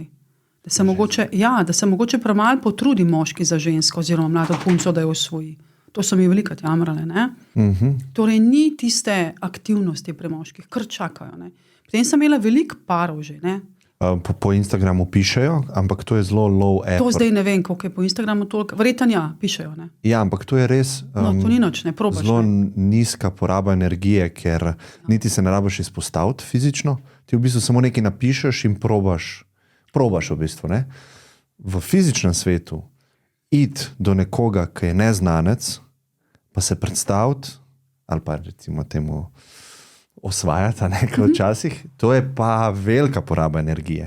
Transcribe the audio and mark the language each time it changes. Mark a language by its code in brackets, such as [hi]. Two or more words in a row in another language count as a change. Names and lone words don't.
[sl] Da se mogoče premalo potrudi moški za žensko oziroma mlado punco, da jo osvoji. To so mi velikokrat jamrale, ne. Torej, ni tiste aktivnosti pri moških, kar čakajo, ne. Potem sem imela veliko parov že, ne. Po Instagramu pišejo, ampak to je zelo [en] low effort. [sl] To zdaj ne vem, koliko je po Instagramu toliko. Verjetno ja, pišejo, ne. Ja, ampak to je res No, to ni nič, ne, probaš, zelo ne. nizka poraba energije, ker niti se ne rabiš izpostaviti fizično. Ti v bistvu samo nekaj napišeš in probaš v bistvu, ne. V fizičnem svetu iti do nekoga, ki je neznanec, pa se predstaviti, ali pa recimo temu osvajati, nekaj včasih, to je pa velika poraba energije.